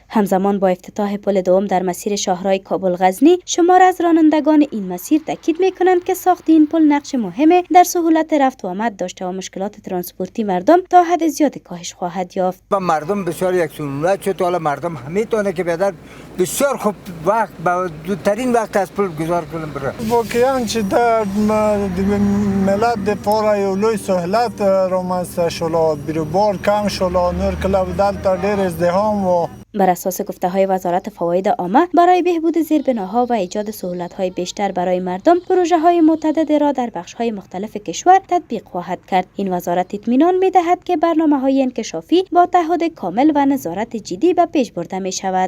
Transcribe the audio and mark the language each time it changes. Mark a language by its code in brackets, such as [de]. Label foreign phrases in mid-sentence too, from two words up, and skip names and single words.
[fa] همزمان با افتتاح پل دوم در مسیر شاهراه کابل غزنی شمار از رانندگان این مسیر تاکید می‌کنند که ساخت این پل نقش مهمی در سهولت رفت و آمد داشته و مشکلات ترانسپورتی مردم تا حد زیادی کاهش خواهد یافت. با مردم بسیار یک سهولت شد. حالا مردم میتونه که بدر بسیار خوب وقت با زودترین وقت از پل گذار کنن بره. [ps] واقعا چې د ملت د پاره یو لوی سهولت رامنځته شول، بیروبار کم شول، نور کله دلته ډېر ازدحام و. [fa] بر اساس گفته‌های وزارت فواید عامه برای بهبود زیربناها و ایجاد سهولت‌های بیشتر برای مردم پروژه‌های متعددی را در بخش‌های مختلف کشور تطبیق خواهد کرد. این وزارت اطمینان می‌دهد که برنامه‌های انکشافی با تعهد کامل و نظارت جدی به پیش برده می‌شود.